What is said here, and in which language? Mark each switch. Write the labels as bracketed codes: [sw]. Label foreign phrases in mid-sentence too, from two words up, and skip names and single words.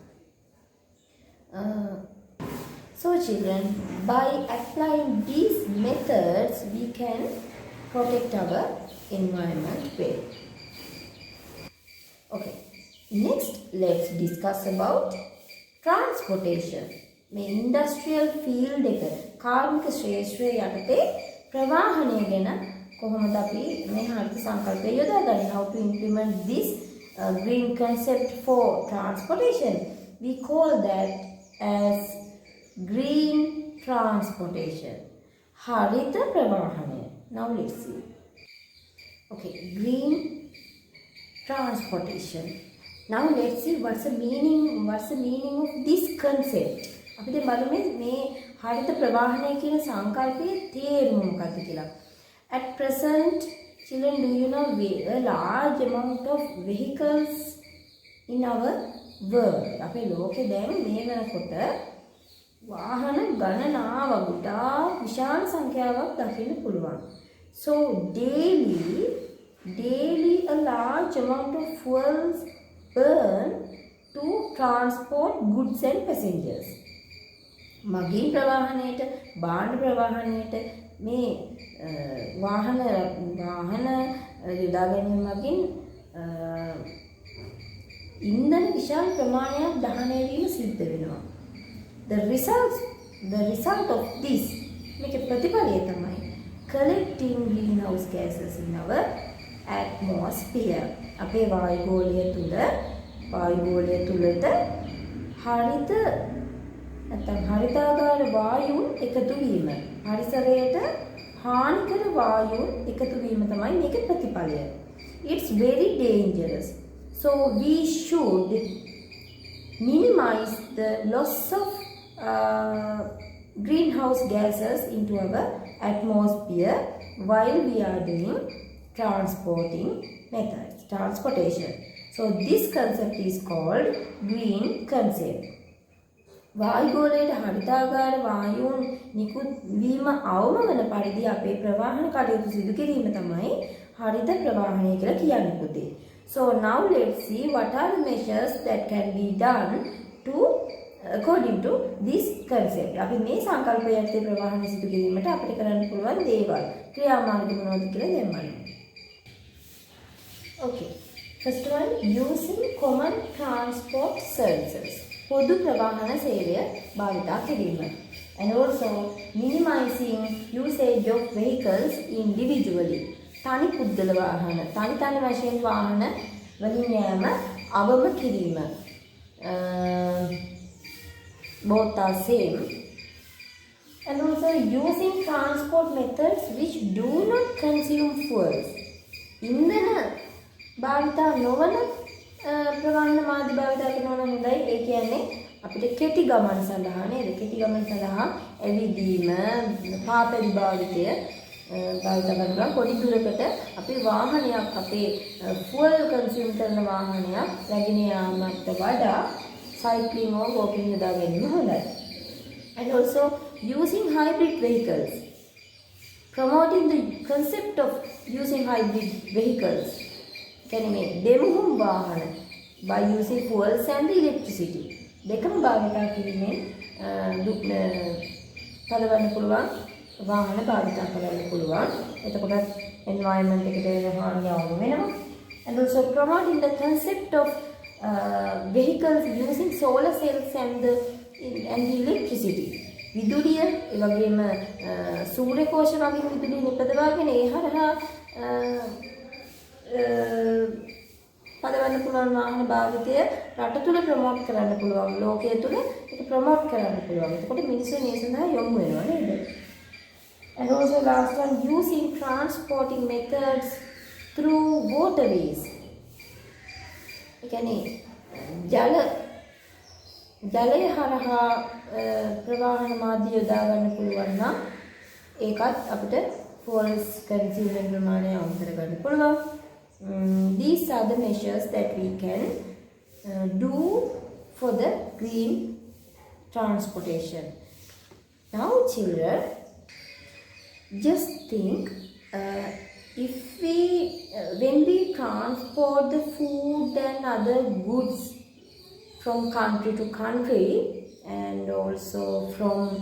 [en] So children, by applying these methods, we can protect our environment well. Okay, next let's discuss about transportation. [si] මේ [en] industrial field [si] එක කාර්මික ශ්‍රේෂ්ඨය යටතේ ප්‍රවාහනය ගැන කොහොමද අපි මේ හරිත සංකල්පය යොදාගන්නේ? [en] How to implement this green concept for transportation? We call that as green transportation. [si] හරිත ප්‍රවාහනය. [en] Now let's see. Okay, green transportation. Now let's see what's the meaning of this concept. [si] අපි දැන් බලමු මේ හරිත ප්‍රවාහනය කියන සංකල්පයේ තේරුම මොකක්ද කියලා. [en] At present, children, do you know a large amount of vehicles in our world? [si] අපේ ලෝකේ දැන් මේ වෙනකොට වාහන ගණනාවක් ගොඩාක් විශාල සංඛ්‍යාවක් දකින්න පුළුවන්. [en] So daily a large amount of fuels burn to transport goods and passengers. [si] මගින් ප්‍රවාහනයට භාණ්ඩ ප්‍රවාහනයට මේ වාහන යොදා ගැනීම මගින් ඉන්ධන විශාල ප්‍රමාණයක් දහනය වීම සිද්ධ වෙනවා. [en] The result of this [si] මේක ප්‍රතිඵලය තමයි [en] collecting greenhouse gases in our atmosphere. [si] අපේ වායුගෝලය තුලට හරිත නැත්නම් හරිතාගාර වායුන් එකතු වීම, පරිසරයට හානිකර වායුන් එකතු වීම තමයි මේකේ ප්‍රතිඵලය. [en] It's very dangerous. So we should minimize the loss of greenhouse gases into our atmosphere while we are doing transportation. So this concept is called green concept. [si] වායුගෝලයට හරිතාගාර වායුන් නිකුත් වීම අවම වන පරිදි අපේ ප්‍රවාහන කටයුතු සිදු කිරීම තමයි හරිත ප්‍රවාහනය කියලා කියන්නේ පුතේ. [en] So now let's see what are the measures that can be done to according to this concept. [si] අපි මේ සංකල්පය යටතේ ප්‍රවාහන සිදු කිරීමට අපිට කරන්න පුළුවන් දේවල් ක්‍රියාමාර්ග මොනවද කියලා දැන් බලමු. [en] Okay. First one, using common transport services. [si] පොදු ප්‍රවාහන සේවය භාවිතා කිරීම. [en] And also minimizing usage of vehicles individually. [si] තනි පුද්ගල වාහන, තනි වශයෙන් වාහන වලින් යෑම අවම කිරීම. [en] Both are same. And also using transport methods which do not consume fuels. [si] ඉන්ධන භාවිතා නොවන ප්‍රවාහන මාධ්‍ය භාවිතා කරනවා නම් හොඳයි. ඒ කියන්නේ අපිට කෙටි ගමන් සඳහා නේද? කෙටි ගමන් සඳහා ඇවිදීම, පාපැදි භාවිතය භාවිතා කරනවා. පොඩි දුරකට අපේ වාහනයක් අපේ [en] fuel consume [si] කරන වාහනයක් රැගෙන යාමට වඩා [en] cycling or walking [si] යොදා ගැනීම හොඳයි. [en] And also using hybrid vehicles. Promoting the concept of using hybrid vehicles. [si] කියන්නේ දෙමුහුම් වාහන [en] by using fuels and electricity. [si] දෙකම භාවිතා කිරීමෙන් පළවන්න පුළුවන් වාහන භාවිතා කරන්න පුළුවන්. එතකොට environment එකට හානිය අවම වෙනවා. [en] And also promoting the concept of vehicles using solar cells and electricity. [si] විදුලිය ඒ වගේම සූර්ය කෝෂ වගේ විදුලිය නිපදවාගෙන ඒ හරහා පදවන්න පුළුවන් වාහන භාවිතය රට තුල ප්‍රොමෝට් කරන්න පුළුවන්, ලෝකයේ තුල ඒක ප්‍රොමෝට් කරන්න පුළුවන්. එතකොට මිනිස්සු මේ සඳහා යොමු වෙනවා නේද? [en] And also last one, using transporting methods through waterways. [si] ඒ කියන්නේ ජලය හරහා ප්‍රවාහන මාධ්‍ය යොදා ගන්න පුළුවන් නම් ඒකත් අපිට [en] fuels consumption [si] ප්‍රමාණය අවම කර ගන්න පුළුවන්. [en] These are the measures that we can do for the green transportation. Now children, just think if when we transport the food and other goods from country to country and also from